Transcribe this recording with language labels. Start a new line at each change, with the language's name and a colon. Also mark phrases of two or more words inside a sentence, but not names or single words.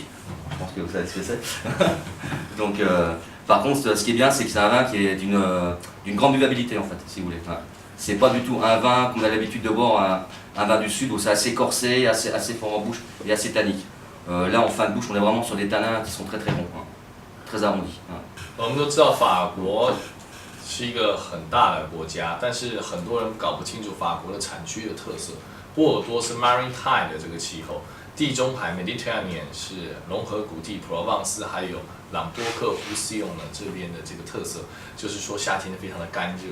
French: Je pense que vous savez ce que c'est. Donc par contre, ce qui est bien, c'est que c'est un vin qui est d'une grande buvabilité en fait, si vous voulez. Enfin, c'est pas du tout un vin qu'on a l'habitude de boire, un vin du sud où c'est assez corsé, assez fort en bouche et assez tannique. Là en fin de bouche, on est vraiment sur des tanins qui sont très bons, très arrondis.
Chinese: 我们都知道法国是一个很大的国家，但是很多人搞不清楚法国的产区的特色。波尔多是 Maritime 的这个气候，地中海 Mediterranean 是融合谷地普罗旺斯，还有朗多克呼西永呢这边的这个特色，就是说夏天非常的干热。